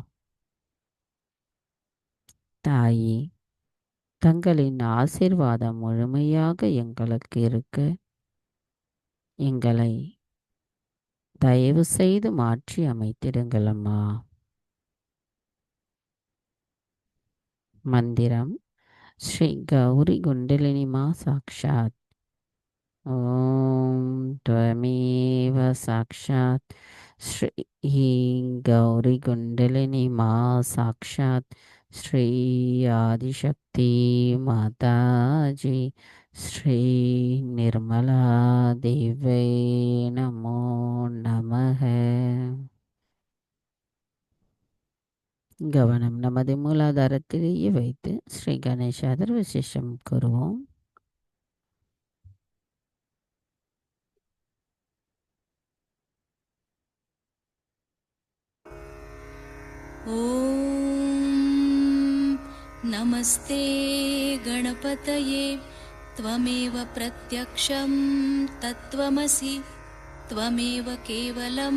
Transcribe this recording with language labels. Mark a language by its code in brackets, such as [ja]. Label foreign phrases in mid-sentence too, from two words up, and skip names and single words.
[ta] தாயே, தங்களின் ஆசீர்வாதம் முழுமையாக எங்களுக்கு இருக்க எங்களை தயவு செய்து மாற்றி அமைத்திடுங்களம்மா. மந்திரம் ஸ்ரீ கௌரி குண்டலினிமா சாக்ஷாத். [sa] ஓம் त्वमेव साक्षात् श्री गौरी कुंडलिनी माँ साक्षात श्री आदिशक्ति माता जी श्री निर्मला देवै नमो நமக. [ta] கவனம் நமது மூலாதாரத்திலேயே வைத்து ஸ்ரீ கணேசாதர் விசேஷம் கூறுவோம். [sa] ॐ नमस्ते गणपतये त्वमेव प्रत्यक्षं तत्त्वमसि त्वमेव केवलं